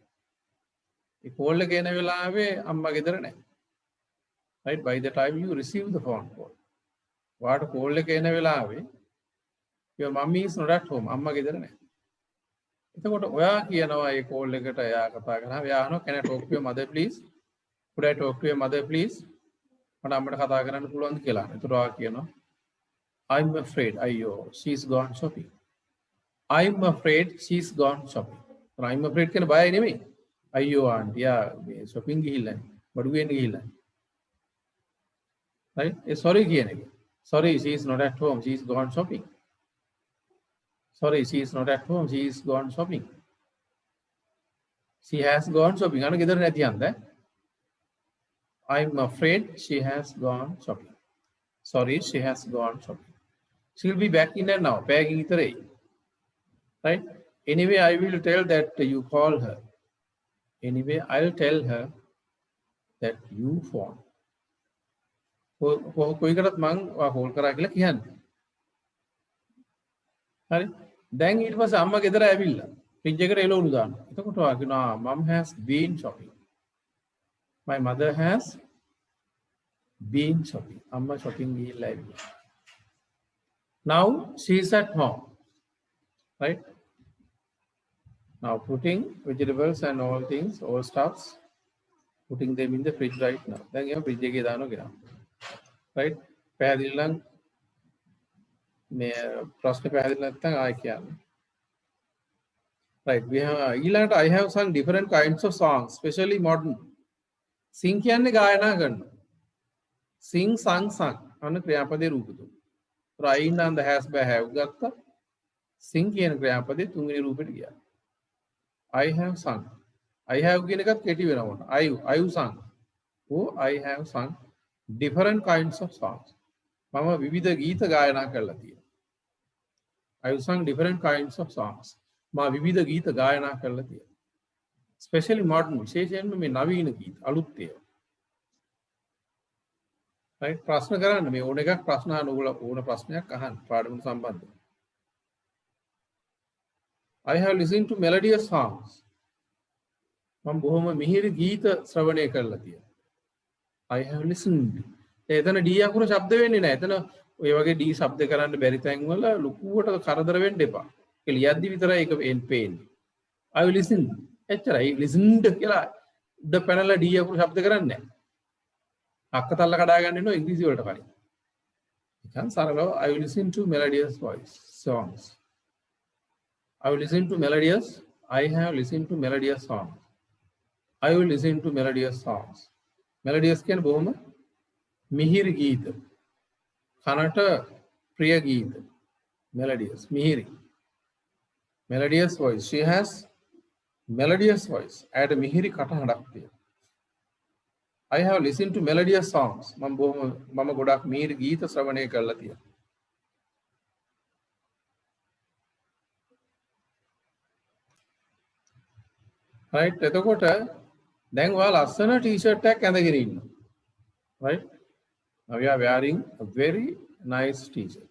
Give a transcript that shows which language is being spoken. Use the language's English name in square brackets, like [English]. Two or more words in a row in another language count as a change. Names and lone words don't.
[Sinhala] ඒ කෝල් එක එන වෙලාවේ අම්මා ගෙදර නැහැ. [English] right by the time you receive the phone call [Sinhala] වාට කෝල් එක එන වෙලාවේ [English] your mommy is not at home [Sinhala] අම්මා ගෙදර නැහැ. එතකොට ඔයා කියනවා ඒ කෝල් එකට එයා කතා කරනවා එයා අහනවා [English] can I talk to your mother please? could I talk to your mother please? [Sinhala] මට අම්මට කතා කරන්න පුළුවන්ද කියලා. එතකොට ඔයා කියනවා [English] I'm afraid අයියෝ she's gone shopping. I'm afraid she's gone shopping. I'm afraid [Sinhala] කියන බයයි නෙමෙයි. අයියෝ ආන්ටි යා මේ shopping ගිහිල්ලා බඩු ගේන්න ගිහිල්ලා. right ඒ sorry කියන එක. [English] sorry she is not at home she is gone shopping. sorry she is not at home she is gone shopping. she has gone shopping [Sinhala] අන ගෙදර නැති හන්ද. [English] I'm afraid she has gone shopping. sorry she has gone shopping. she'll be back in an hour. [Sinhala] පැයකින් විතරයි. [English] right anyway I will tell that you call her. anyway I'll tell her that you phone. [Sinhala] කොයිකටත් මං ඔයා කෝල් කරා කියලා කියන්න. හරි. දැන් ඊට පස්සේ අම්මා ගෙදර ඇවිල්ලා ෆ්‍රිජ් එකට එළවලු දානවා. එතකොට ඔයා කියනවා [English] mom has been shopping. my mother has been shopping. [Sinhala] අම්මා shopping ගිහිල්ලා ඇවිල්ලා. [English] now she is at home. right now putting vegetables and all things all stuffs putting them in the fridge right now. [Sinhala] දැන් එහෙම ෆ්‍රිජ් එකේ දානවා කියනවා. right පැහැදිලි නම් මේ ප්‍රශ්න පැහැදිලි නැත්නම් ආයෙ කියන්න. [English] right we have ඊළඟට I have sung different kinds of songs especially modern. [Sinhala] sing කියන්නේ ගායනා කරනවා. sing sung sung අන්න ක්‍රියාපදේ රූප තුන. [English] right and the has by have [Sinhala] ගත්තා. sing කියන ක්‍රියාපදේ තුන්වෙනි රූපෙට ගියා. [English] I have sung. I have [Sinhala] කියන එකත් කෙටි වෙනවා. [English] I sung. oh I have sung different kinds of songs. [Sinhala] මම විවිධ ගීත ගායනා කරලා තියෙනවා. [English] I sung different kinds of songs. [Sinhala] මම විවිධ ගීත ගායනා කරලා තියෙනවා. [English] especially modern [Sinhala] විශේෂයෙන්ම මේ නවීන ගීත අලුත් ඒවා. right ප්‍රශ්න කරන්න මේ ඕන එකක් ප්‍රශ්න අහන්න ඕගොල්ලෝ ඕන ප්‍රශ්නයක් අහන්න පාඩමට සම්බන්ධව. [English] I have listened to melodious songs. [Sinhala] මම බොහොම මිහිරි ගීත ශ්‍රවණය කරලා තියෙනවා. [English] I have listened. [Sinhala] එතන D අකුර ශබ්ද වෙන්නේ නැහැ. එතන ඔය වගේ D ශබ්ද කරන්න බැරි තැන් වල ලොකුවට කරදර වෙන්න එපා. ඒක ලියද්දි විතරයි ඒක පේන්නේ. [English] I will listen. එච්චරයි. [Sinhala] listened කියලා උඩ පැනලා D අකුර ශබ්ද කරන්නේ නැහැ. අක්කතල්ල කඩා ගන්න ඉන්නවා ඉංග්‍රීසි වලට කලින්. නිකන් සරලව [English] I will listen to melodious voice songs. I will listen to melodious. I have listened to melodious songs. I will listen to melodious songs. [Sinhala] Melodious කියන්නේ බොහොම මිහිරි ගීත. කනට ප්‍රිය ගීත. Melodious මිහිරි. [English] Melodious voice. She has melodious voice. [Sinhala] ඇයට මිහිරි කටහඬක් තියෙනවා. [English] I have listened to melodious songs. [Sinhala] මම ගොඩක් මිහිරි ගීත ශ්‍රවණය කරලා තියෙනවා. right එතකොට දැන් ඔයා ලස්සන ටී-ෂර්ට් එකක් ඇඳගෙන ඉන්නවා. [English] right Now you are wearing a very nice t-shirt.